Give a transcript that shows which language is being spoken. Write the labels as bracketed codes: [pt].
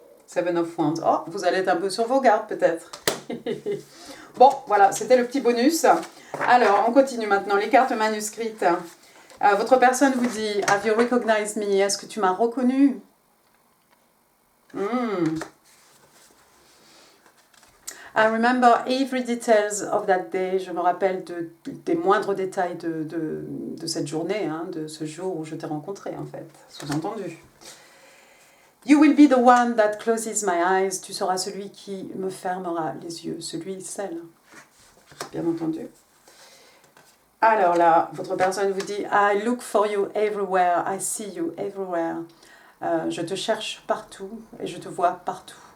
[fr] Seven of Wands. Oh, vous allez être un peu sur vos gardes peut-être. Bon, voilà, c'était le petit bonus. Alors, on continue maintenant. Les cartes manuscrites. Votre personne vous dit, [en] have you recognized me? [fr] Est-ce que tu m'as reconnu? [en] I remember every details of that day. [fr] Je me rappelle des moindres détails de cette journée, hein, de ce jour où je t'ai rencontré, en fait. Sous-entendu. [en] You will be the one that closes my eyes. [fr] Tu seras celui qui me fermera les yeux. Celui, celle. Bien entendu. Alors là, votre personne vous dit, [en] I look for you everywhere. I see you everywhere. [fr] Je te cherche partout et je te vois partout.